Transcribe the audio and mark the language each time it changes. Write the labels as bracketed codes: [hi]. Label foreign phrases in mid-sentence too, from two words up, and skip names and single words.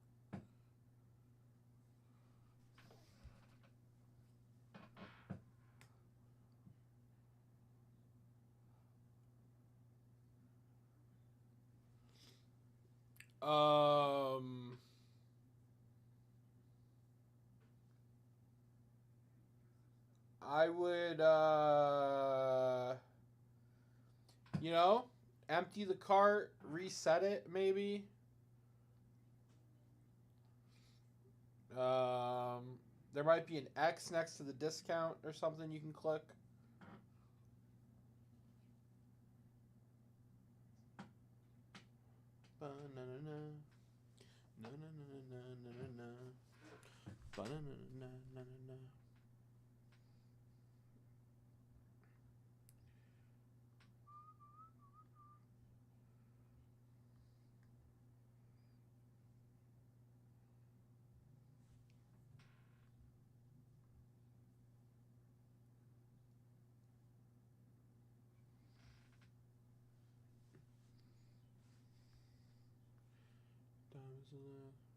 [en] Um, I would, you know, empty the cart, reset it, maybe. There might be an X next to the discount or something you can click. Ba-na-na-na. Na-na-na-na-na-na-na. Ba-na-na-na-na-na-na. Diamonds in there.